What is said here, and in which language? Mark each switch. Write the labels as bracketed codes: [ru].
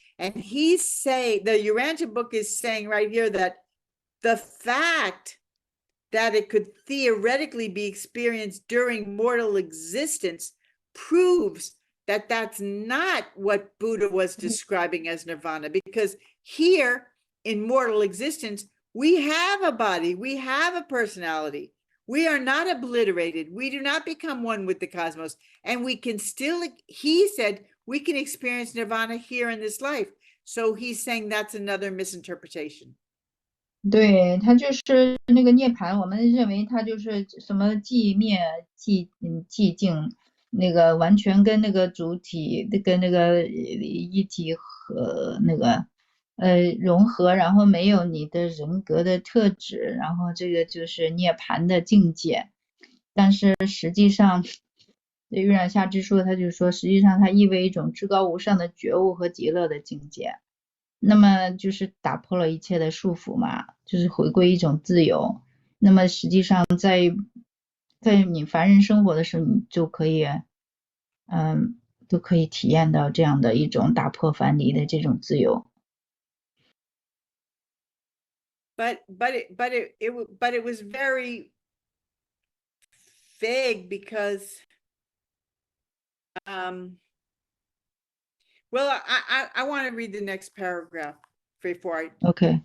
[en] And the Urantia book is saying right here that the fact that it could theoretically be experienced during mortal existence proves that that's not what Buddha was describing as nirvana, because here in mortal existence, we have a body, we have a personality. We are not obliterated. We do not become one with the cosmos. And we can still, he said, we can experience nirvana here in this life. So he's saying that's another misinterpretation. [zh] 对，它就是那个涅槃，我们认为它就是什么寂灭、寂静，那个完全跟那个主体、跟那个一体和那个融合，然后没有你的人格的特质，然后这个就是涅槃的境界。但是实际上，月亮下之书，它就说，实际上它意味一种至高无上的觉悟和极乐的境界。那么就是打破了一切的束缚嘛，就是回归一种自由。那么实际上在你凡人生活的时候，你就可以都可以体验到这样的一种打破樊篱的这种自由。 [en] but it was very vague because well, I want to read the next paragraph before I OK，